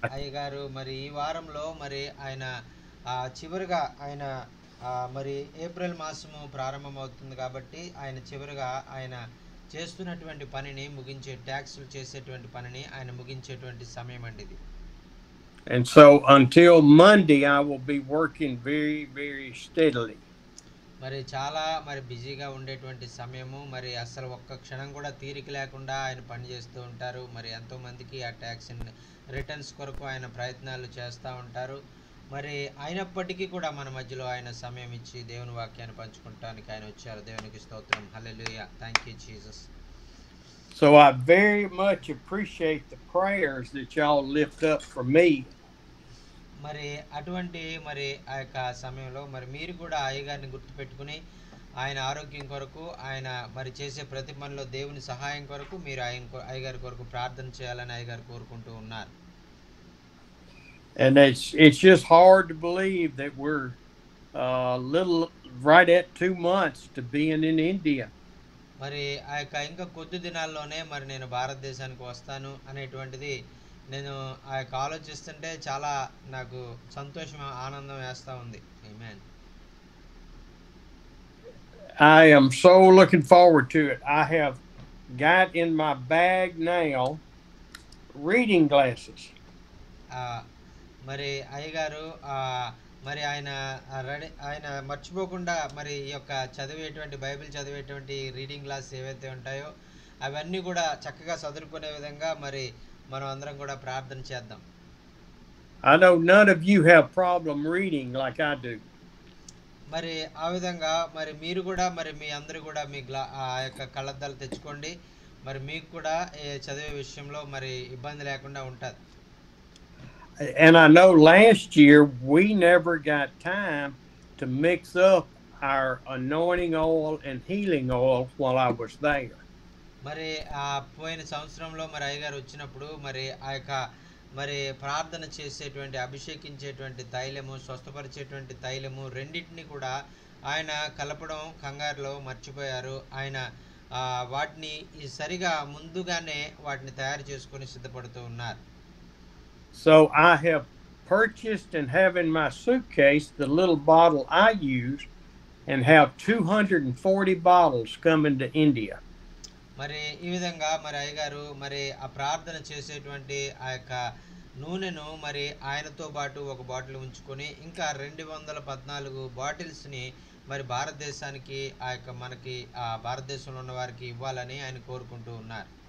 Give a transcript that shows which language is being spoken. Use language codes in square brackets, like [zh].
[te] అయ్యగారు మరి ఈ వారంలో మరి ఆయన చివరిగా ఆయన మరి ఏప్రిల్ మాసము ప్రారంభమవుతుంది కాబట్టి ఆయన చివరిగా ఆయన చేస్తున్నటువంటి పనిని ముగించే ట్యాక్సులు చేసేటువంటి పనిని ఆయన ముగించేటువంటి సమయం అండి ఇది. [en] so until Monday, I will be working very, very steadily. [te] మరి చాలా మరి బిజీగా ఉండేటువంటి సమయము, మరి అసలు ఒక్క క్షణం కూడా తీరిక లేకుండా ఆయన పనిచేస్తూ ఉంటారు. మరి ఎంతోమందికి ఆ ట్యాక్స్ రిటర్న్స్ కొరకు ఆయన ప్రయత్నాలు చేస్తూ ఉంటారు. మరి అయినప్పటికీ కూడా మన మధ్యలో ఆయన సమయం ఇచ్చి దేవుని వాక్యాన్ని పంచుకుంటానికి ఆయన వచ్చారు. దేవునికి స్తోత్రం. హల్లెలూయా. [en] Thank you Jesus. So I very much appreciate the prayers that y'all lift up for me. [te] మరి అటువంటి మరి ఆ యొక్క సమయంలో మరి మీరు కూడా అయ్యగారిని గుర్తుపెట్టుకుని ఆయన ఆరోగ్యం కొరకు ఆయన మరి చేసే ప్రతి పనిలో దేవుని సహాయం కొరకు మీరు అయ్యగారి కొరకు ప్రార్థన చేయాలని అయ్యగారు కోరుకుంటూ ఉన్నారు. [en] And it's just hard to believe that we're little right at 2 months to being in India. [te] మరి ఆ యొక్క ఇంకా కొద్ది దినాల్లోనే మరి నేను భారతదేశానికి వస్తాను అనేటువంటిది నేను ఆ యొక్క ఆలోచిస్తుంటే చాలా నాకు సంతోషం ఆనందం వేస్తూ ఉంది. ఆమేన్. [en] I am so looking forward to it. I have got in my bag now reading glasses. [te] మరి అయ్యగారు మరి ఆయన రెడీ ఆయన మర్చిపోకుండా మరి ఈ యొక్క చదివేటువంటి బైబిల్ చదివేటువంటి రీడింగ్ క్లాస్ ఏవైతే ఉంటాయో అవన్నీ కూడా చక్కగా చదువుకునే విధంగా మరి మనం అందరం కూడా ప్రార్థన చేద్దాం. [en] I know none of you have problem reading like I do. [te] మరి ఆ విధంగా మరి మీరు కూడా మరి మీ అందరూ కూడా మీ ఆ యొక్క కళ్ళద్దాలు తెచ్చుకోండి. మరి మీకు కూడా చదివే విషయంలో మరి ఇబ్బంది లేకుండా ఉంటుంది. [en] And I know last year we never got time to mix up our anointing oil and healing oil while I was there. [te] మరి పోయిన సంవత్సరంలో మరి అయ్యగారు వచ్చినప్పుడు మరి ఆ యొక్క మరి ప్రార్థన చేసేటువంటి అభిషేకించేటువంటి తైలము స్వస్థపరిచేటువంటి తైలము రెండింటిని కూడా ఆయన కలపడం కంగారులో మర్చిపోయారు. ఆయన వాటిని సరిగా ముందుగానే వాటిని తయారు చేసుకొని సిద్ధపడుతూ ఉన్నారు. [en] So I have purchased and have in my suitcase the little bottle I use and have 240 bottles coming to India. [te] మరి ఈ విధంగా మరి అయ్యగారు మరి ఆ ప్రార్థన చేసేటువంటి ఆ యొక్క నూనెను మరి ఆయనతో పాటు ఒక బాటిల్ ఉంచుకొని ఇంకా 214 బాటిల్స్ని మరి భారతదేశానికి ఆ యొక్క మనకి ఆ భారతదేశంలో ఉన్న వారికి ఇవ్వాలని ఆయన కోరుకుంటూ ఉన్నారు.